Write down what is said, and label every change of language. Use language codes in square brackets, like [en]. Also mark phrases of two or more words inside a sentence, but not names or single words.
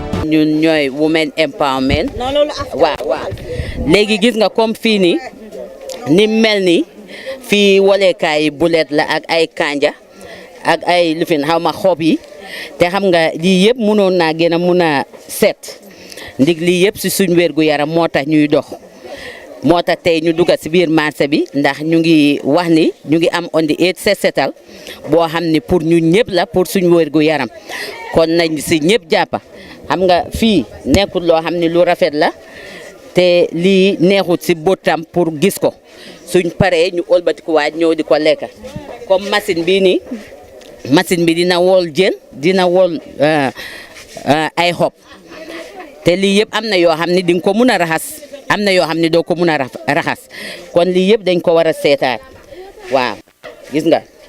[wo] ñun ñooy [en] women empowerment [wo] waaw léegi gis nga comme fii nii ni mel ni fii wolekaay yi bulet la ak ay kanja ak ay lifin xaw ma xob yi te xam nga lii yëpp mënoon naa gën a mun a set ndig lii yëpp si suñ wérgu yaram moo tax ñuy dox moo tax tey ñu dugg si biir marché bi ndax ñu ngi wax ni ñu ngi am [en] on the 8 [wo] set setal boo xam ni pour ñun ñëpp la pour suñ wérgu yaram kon nañ si ñëpp jàppa xam nga fii nekkul loo xam ni lu rafet la te lii neexut si bëtam pour gis ko suñ paree ñu ëlbatikuwaat ñëw di ko lekka comme machine bii nii machine bi dina wol jën dina wol ay xob te lii yëpp am na yoo xam ne di nga ko mun a raxas am na yoo xam ne doo ko mun a raxas kon lii yëpp dañ ko war a seetaat waaw gis nga